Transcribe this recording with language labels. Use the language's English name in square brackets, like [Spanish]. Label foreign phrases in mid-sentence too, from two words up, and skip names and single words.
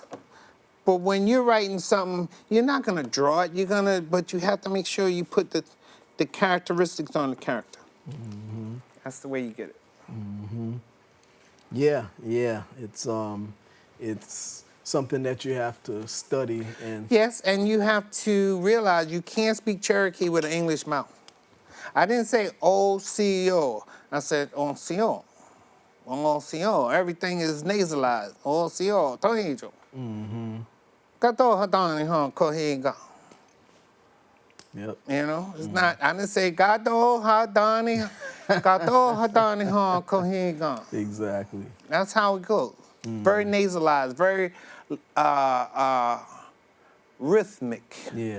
[English] But when you're writing something, you're not gonna draw it, but you have to make sure you put the characteristics on the character. That's the way you get it. Yeah. It's something that you have to study and. Yes, and you have to realize you can't speak Cherokee with an English mouth. I didn't say O-C-O. I said O-C-O. O-C-O. Everything is nasalized. O-C-O. Tohijo. [Cherokee] Kato hatani hon kohiga. [English] Yep. You know, it's not, I didn't say [Cherokee] Gato hatani hon kohiga. [English] Exactly. That's how it goes. Very nasalized, very rhythmic. Yeah.